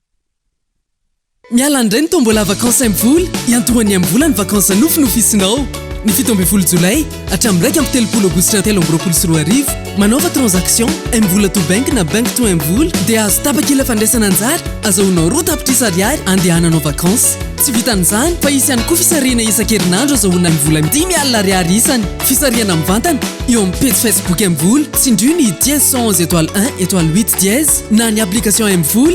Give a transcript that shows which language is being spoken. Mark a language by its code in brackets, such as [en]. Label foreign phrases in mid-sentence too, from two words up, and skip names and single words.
[mg] Miala ndray ny tombola vakansa amin'ny vola iantohany amin'ny vola ny vakansa nofinofisinaao ny 17 jolay hatramin'ny 1 aogositra 2024 manaova transaction mvola [en] to bank [mg] na [en] bank to [mg] mvola dia azo tapakila fandraisana anjara azahoanao 2 tapitrisa ariary andehananao vakansy tsy vitan'izany fa isy ihany koa fisariana isan-kerinandro azahoana mivola 10,000 ariary isany fisariana mivantana eo amin'ny page facebook mvola tsindrio ny 1011 étoile 1 étoile 8 dièse na ny application mvola